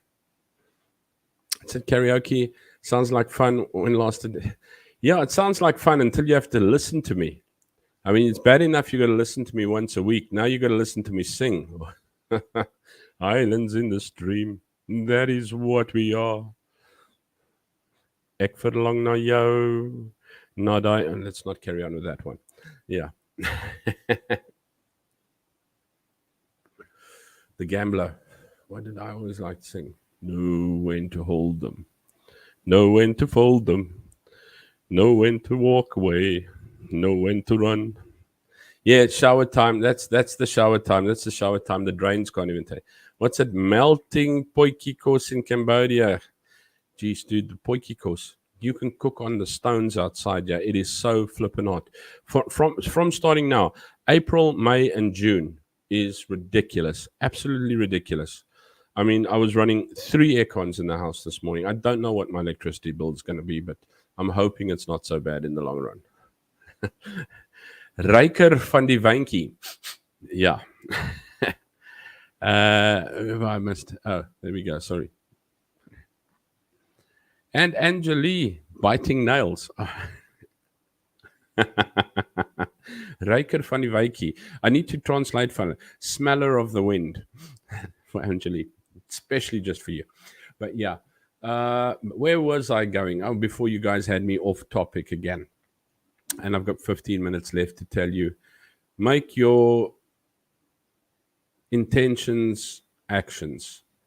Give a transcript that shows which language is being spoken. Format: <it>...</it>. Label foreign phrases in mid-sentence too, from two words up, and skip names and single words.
<en>I said karaoke sounds like fun when lasted. Yeah, it sounds like fun until you have to listen to me. I mean, it's bad enough you got to listen to me once a week. Now you got to listen to me sing. Islands in the stream, that is what we are.</en> <af>Ek verlang na jou.</af> <en>Let's not carry on with that one. Yeah. The Gambler. What did I always like to sing? Know when to hold them. Know when to fold them. Know when to walk away. know when to run. Yeah, it's shower time. That's the shower time. That's the shower time. The drains can't even take. What's it? Melting</en> <af>potjie kos</af> <en>in Cambodia. Geez, dude, the</en> <af>potjie kos.</af> <en>You can cook on the stones outside. Yeah, it is so flippin' hot. From starting now, April, May, and June is ridiculous. Absolutely ridiculous. I mean, I was running 3 aircons in the house this morning. I don't know what my electricity bill is going to be, but I'm hoping it's not so bad in the long run.</en> <af>Ryker van die Wynkie.</af> <en>Yeah. I missed. Oh, there we go. Sorry. And Angelie biting nails.</en> <af>Ryker van die Wynkie.</af> <en>I need to translate for smeller of the wind for Angelie, especially just for you. But yeah, where was I going? Oh, before you guys had me off topic again. And I've got 15 minutes left to tell you. Make your intentions actions.</en>